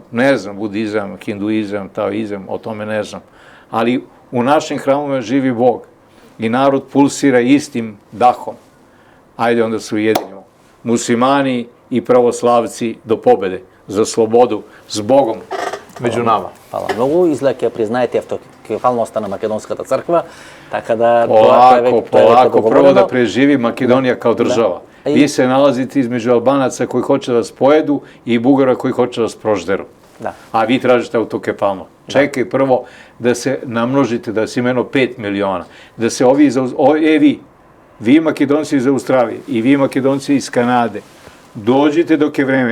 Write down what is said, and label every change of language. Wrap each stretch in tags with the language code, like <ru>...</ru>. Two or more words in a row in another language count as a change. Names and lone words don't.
<sr>Ne znam, budizam, hinduizam, taoizam, o tome ne znam. Ali u našim hramovima živi Bog i narod pulsira istim dahom. Ajde onda se ujedinimo. Muslimani i pravoslavci do pobede, za slobodu, s Bogom među nama. Hvala mnogo. Izgleda</sr> <mk>ќе признаете автокефалноста на Македонската црква, така да...</mk> <sr>Polako, prvo da preživi Makedonija kao država. Vi se nalazite između Albanaca koji hoće da vas pojedu i Bugara koji hoće da vas prožderu. A vi tražite autokefalno. Čekaj prvo da se namnožite, da se imeno 5 miliona, da se vi Makedonci iz Australije i vi Makedonci iz Kanade, dođite dok je vreme.</sr>